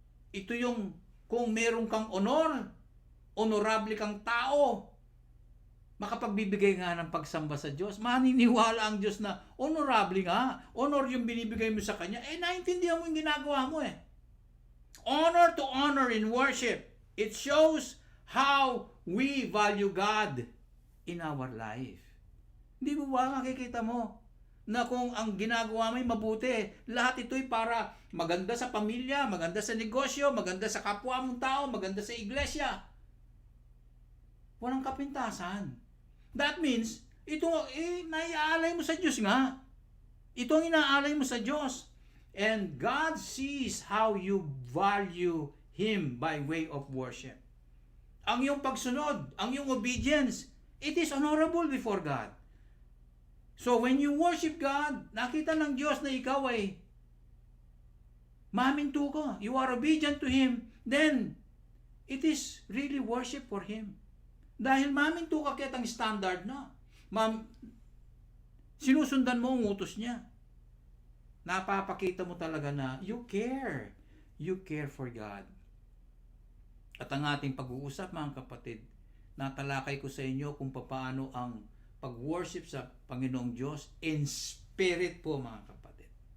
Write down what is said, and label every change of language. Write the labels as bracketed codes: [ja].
[tl] Ito yung kung meron kang honor, honorable kang tao, makapagbibigay nga ng pagsamba sa Diyos. Maniniwala ang Diyos na honorable nga. Honor yung binibigay mo sa Kanya. Naintindihan mo yung ginagawa mo [en] Honor to honor in worship. It shows how we value God in our life. [tl] Hindi mo ba makikita mo na kung ang ginagawa mo ay mabuti, lahat ito'y para maganda sa pamilya, maganda sa negosyo, maganda sa kapwa mong tao, maganda sa iglesia. Walang kapintasan. [en] That means, [tl] ito naiaalay mo sa Diyos nga. Ito ang inaalay mo sa Diyos. [en] And God sees how you value Him by way of worship. [tl] Ang iyong pagsunod, ang iyong [en] obedience, it is honorable before God. So when you worship God, [tl] nakita ng Diyos na ikaw ay maminto ka, [en] you are obedient to Him, then it is really worship for Him. [tl] Dahil maminto ka kitang standard na. Sinusundan mo ang utos niya. Napapakita mo talaga na [en] you care. You care for God. [tl] At ang ating pag-uusap, mga kapatid, natalakay ko sa inyo kung paano ang pag-worship sa Panginoong Diyos [en] in spirit [tl] po, mga kapatid.